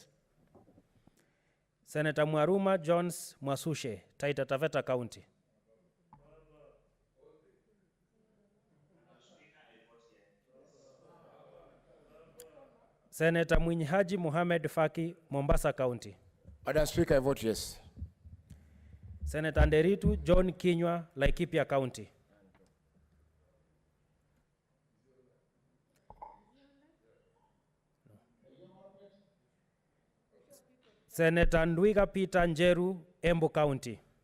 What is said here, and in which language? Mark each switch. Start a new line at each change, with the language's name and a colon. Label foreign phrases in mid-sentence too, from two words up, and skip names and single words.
English: Senator Mwaruma Jones Mwasushe, Taita Taveta County. Senator Mwinyi Mohamed Faki, Mombasa County. Madam Speaker, I vote yes. Senator Nderitu John Kinywa, Laikipia County. Senator Ndwiga Peter Njeru, Embu County.